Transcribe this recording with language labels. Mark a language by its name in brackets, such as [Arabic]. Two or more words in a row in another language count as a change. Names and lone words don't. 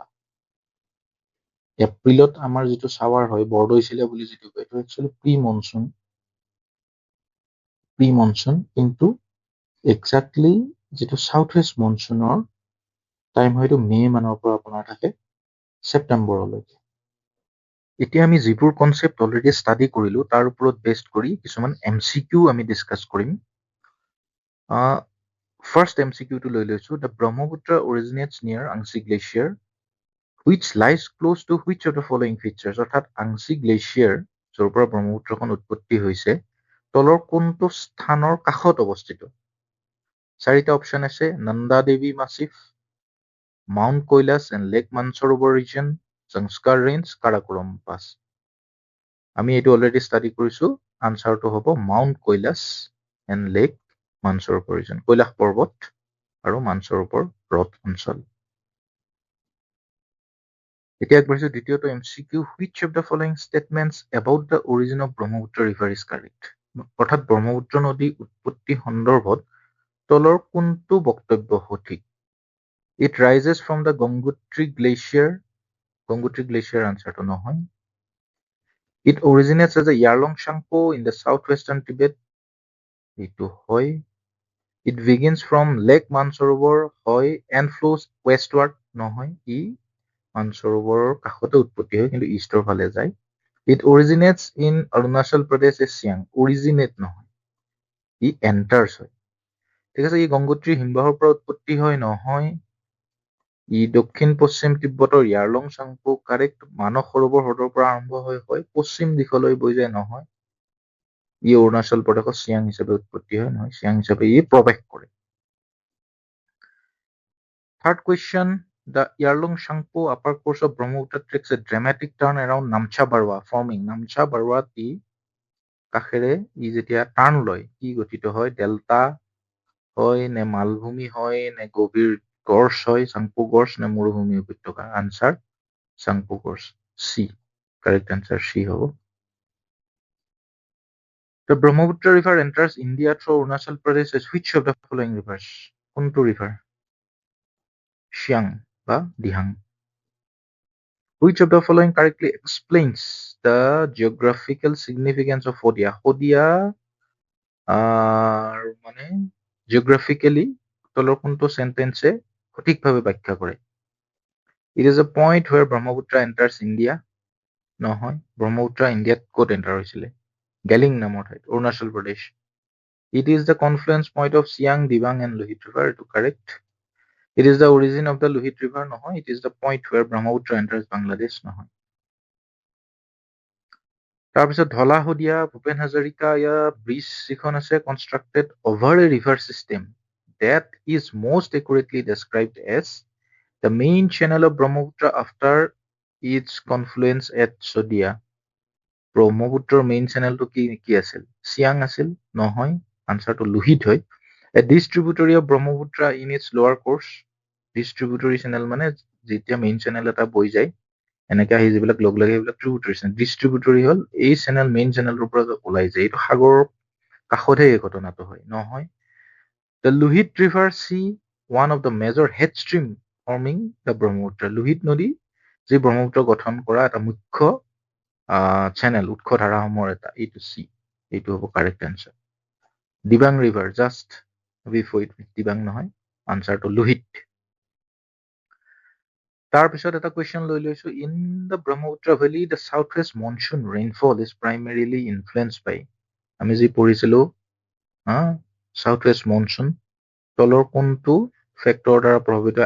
[Assamese] এপ্ৰিলত আমাৰ যিটো চাৱাৰ হয়, বৰদৈচিলা বুলি যিটো কয়, এইটো [English] actually pre monsoon, [Assamese] কিন্তু একজাক্টলি যিটো [English] south west monsoon time [Assamese] হয়তো মে মানৰ পৰা আপোনাৰ থাকে ছেপ্টেম্বৰলৈকে। এতিয়া আমি যিবোৰ [English] concept already study [Assamese] কৰিলো, তাৰ ওপৰত বেষ্ট কৰি কিছুমান MCQ আমি ডিছকাছ কৰিম। ফাৰ্ষ্ট MCQটো লৈ লৈছো, [English] The Brahmaputra originates near Angsi Glacier which lies close to which of the following features, [Assamese] অৰ্থাৎ আংশী গ্লেচিয়াৰ য'ৰ পৰা ব্ৰহ্মপুত্ৰখন উৎপত্তি হৈছে, তলৰ কোনটো স্থানৰ কাষত অৱস্থিত? চাৰিটা অপশ্যন আছে, নন্দা দেৱী মাছিফ, [English] Mount Kailash and Lake Mansarovar region, [Assamese] সংস্কাৰ ৰেঞ্জ, কাৰাকোৰম পাছ। আমি এইটো [English] already study [Assamese] কৰিছো, আনচাৰটো হ'ব [English] Mount Kailash and Lake Mansarovar region, [Assamese] কৈলাশ পৰ্বত আৰু মানসৰোবৰ হ্ৰদ অঞ্চল। এতিয়া আগবাঢ়িছো দ্বিতীয়টো MCQ, [English] which of the following statements about the origin of Brahmaputra river is correct? [Assamese] অৰ্থাৎ ব্ৰহ্মপুত্ৰ নদী উৎপত্তি সন্দৰ্ভত তলৰ কোনটো বক্তব্য সঠিক? [English] It rises from the Gangotri Glacier. Gangotri Glacier answer to নহয়. It originates as a Yarlung Shangpo in the southwestern Tibet. [Assamese] এইটো হয়. [English] It begins from Lake Mansarovar হয় and flows westward নহয়. [Assamese] ই মানসৰোবৰৰ কাষতে উৎপত্তি হয় কিন্তু ইষ্টৰ ফালে যায়. [English] It originates in Arunachal Pradesh as Siang. [Assamese] Originate নহয়. ই enters হয়. ঠিক আছে, ই গংগোত্ৰী হিমবাহৰ পৰা উৎপত্তি হয় নহয়. ই দক্ষিণ পশ্চিম তিব্বতৰ ইয়াৰলং চাংপো কাৰেক্ট মানস সৰোবৰ হ্ৰদৰ পৰা আৰম্ভ হয় পশ্চিম দিশলৈ বৈ যায় নহয়. ই অৰুণাচল প্ৰদেশৰ চিয়াং হিচাপে উৎপত্তি হয় নহয়, চিয়াং হিচাপে ই প্ৰৱেশ কৰে. [English] Third question, the Yarlung Shangpo upper course of Brahmaputra takes a dramatic turn around Namcha Barwa, forming Namcha Barwa [Assamese] ই কাষেৰে ই যেতিয়া টাৰ্ণ লয় কি গঠিত হয়, ডেল্টা হয় নে মালভূমি হয় নে গভীৰ গৰ্ছ হয়, চাংপো গৰ্ছ নে মৰুভূমি উপত্যকা? আনসাৰ চাংপো গৰ্ছ, চি, [English] correct answer [Assamese] চি হ'ব. [English] The Brahmaputra river enters India through Arunachal Pradesh as which of the following rivers? [Assamese] কোনটো river? Siang বা Dihang. [English] Which of the following correctly explains the geographical significance of Hodia? [Assamese] Hodia মানে geographically তলৰ কোনটো সেন্টেন্সে সঠিকভাৱে ব্যাখ্যা কৰে? [English] It is a point where Brahmaputra enters India. [Assamese] নহয়, ব্ৰহ্মপুত্ৰ ইণ্ডিয়াত ক'ত এণ্টাৰ হৈছিলে? গেলিং নামৰ ঠাইত, অৰুণাচল প্ৰদেশ. [English] It is the confluence point of Siang, Dibang and Lohit river. [Assamese] এইটো correct. [English] It is the origin of the Lohit river. নহয়, it is the point where Brahmaputra enters Bangladesh. [Assamese] নহয়. তাৰপিছত ধলা শদিয়া ভূপেন হাজৰিকা ব্ৰিজ যিখন আছে [English] constructed over a river system that is most accurately described as the main channel of Brahmaputra after its confluence at Sodia. [Assamese] ব্ৰহ্মপুত্ৰৰ মেইন চেনেলটো কি আছিল? চিয়াং আছিল? নহয়, আনসাৰটো লোহিত হয়. [English] A distributary of Brahmaputra in its lower course. distributary channel [Assamese] মানে যেতিয়া [English] main channel [Assamese] এটা বৈ যায় এনেকে আহি যিবিলাক লগ লাগে সেইবিলাক [English] tributary channel. [Assamese] ডিষ্ট্ৰিবিউটৰী হ'ল এই চেনেল মেইন চেনেলটোৰ পৰা ওলাই যায়, এইটো সাগৰৰ কাষতহে এই ঘটনাটো হয়। নহয়, [English] The Lohit River Sea, one of the major headstream forming the Brahmaputra. [Assamese] লোহিত নদী যি ব্ৰহ্মপুত্ৰ গঠন কৰা এটা মুখ্য চেনেল, উৎস ধাৰাসমূহৰ এটা, এইটো চি, এইটো হ'ব [English] correct answer. Dibang river just before it, [Assamese] দিবাং নহয়, আনচাৰটো লোহিত. তাৰপিছত এটা কুৱেশ্যন লৈ লৈছো, [English] In the Brahmaputra valley the south west monsoon rainfall is primarily influenced by, [Assamese] আমি যি পঢ়িছিলো [English] south west monsoon [Assamese] তলৰ কোনটো ফেক্টৰৰ দ্বাৰা প্ৰভাৱিত হয়?